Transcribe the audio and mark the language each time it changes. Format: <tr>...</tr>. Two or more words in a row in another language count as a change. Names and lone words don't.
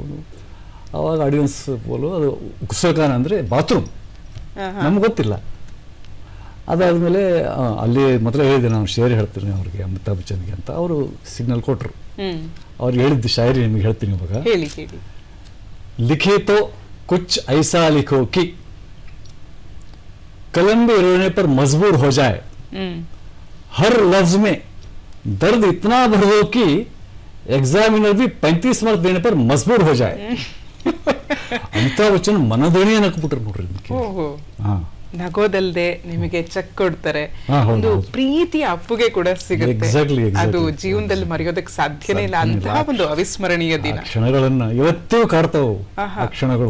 <kn>ಅವಾಗ ಆಡಿಯನ್ಸ್ ಪೋಲು, ಅದು ಗುಸಲ್ಖಾನ ಅಂದರೆ ಬಾತ್ರೂಮ್, ನಮ್ಗೆ ಗೊತ್ತಿಲ್ಲ. ಅದಾದಮೇಲೆ ಅಲ್ಲಿ ಮೊದಲೇ ಹೇಳಿದೆ, ನಾನು ಶೇರ್ ಹೇಳ್ತೀನಿ ಅವ್ರಿಗೆ, ಅಮಿತಾಬ್ ಬಚ್ಚನ್ಗೆ ಅಂತ. ಅವರು ಸಿಗ್ನಲ್ ಕೊಟ್ಟರು. ಅವ್ರಿಗೆ ಹೇಳಿದ್ದು ಶಾಯರಿ ನಿಮಗೆ ಹೇಳ್ತೀನಿ ಇವಾಗ.</kn> <hi>लिखे तो कुछ ऐसा लिखो कि कलम में रोने पर मजबूर हो जाए, हर लफ्ज में दर्द इतना भर दो कि एग्जामिनर भी 35 मार्क देने पर मजबूर हो जाए.</hi> <kn>ಅಮಿತಾಬ್ ಬಚ್ಚನ್ ಮನದೋಣಿಯ ನಕ್ಬಿಟ್ರು ನೋಡ್ರಿ. ನಗೋದಲ್ದೆ ನಿಮಗೆ ಚೆಕ್ ಕೊಡ್ತಾರೆ, ಒಂದು ಪ್ರೀತಿಯ ಅಪ್ಪುಗೆ ಕೂಡ ಸಿಗುತ್ತೆ. ಅದು ಜೀವನದಲ್ಲಿ ಮರೆಯೋದಕ್ಕೆ ಸಾಧ್ಯನೇ ಇಲ್ಲ, ಅಂತಹ ಒಂದು ಅವಿಸ್ಮರಣೀಯ ದಿನ. ಕ್ಷಣಗಳನ್ನ ಇವತ್ತೂ ಕಾಡ್ತಾವು ಆ ಕ್ಷಣಗಳು.</kn>